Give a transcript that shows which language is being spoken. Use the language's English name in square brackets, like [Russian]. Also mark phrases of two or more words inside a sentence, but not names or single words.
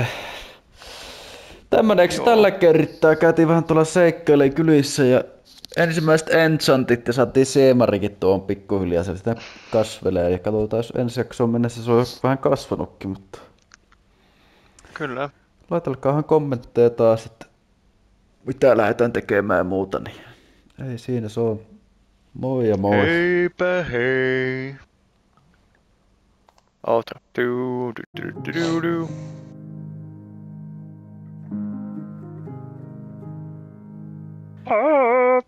[Finnish] Tämmöneksi tällä kertaa käytiin vähän tuolla seikkailemaan kylissä ja ensimmäiset enchantit ja saatiin Seemarikin tuon pikkuhiljaa, se sitä kasvelee ja katsotaan jos ensi jaksoon mennessä se on vähän kasvanutkin, mutta... Kyllä. Laitelkaahan kommentteja taas, että mitä lähdetään tekemään ja muuta, niin ei siinä se on. Moi ja moi. Heipä hei. Outro. Du, du, du, du, du, du. Ah.